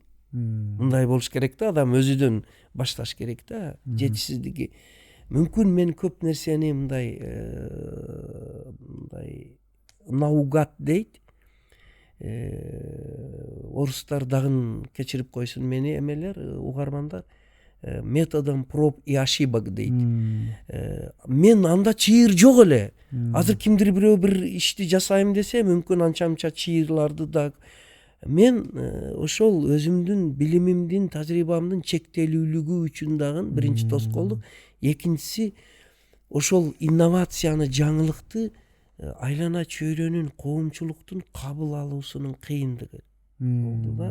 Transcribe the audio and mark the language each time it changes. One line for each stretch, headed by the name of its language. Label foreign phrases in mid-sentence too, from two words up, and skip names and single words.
Kyrgyz: Мындай болуш керек да, адам өзүдөн башташ керек да, жетишсиздиги. Мүмкүн мен көп нерсени мындай наугат дейт. Орустар дагы кечирип койсун мени эмелер, угармандар.
Russian: Методом проб и ошибок дейт.
Kyrgyz: Мен анда чыйыр жок эле. Азыр кимдир бирөө бир ишти жасайм десе, мүмкүн анча-мынча чыйырларды да мен ошол өзүмдүн билимимдин, тажрыйбамдын чектелүүлүгү үчүн дагы биринчи тоскоолдук. Экинчиси ошол инновацияны, жаңылыкты айлана чөйрөнүн, коомчулуктун кабыл алуусунун кыйындыгы болду да.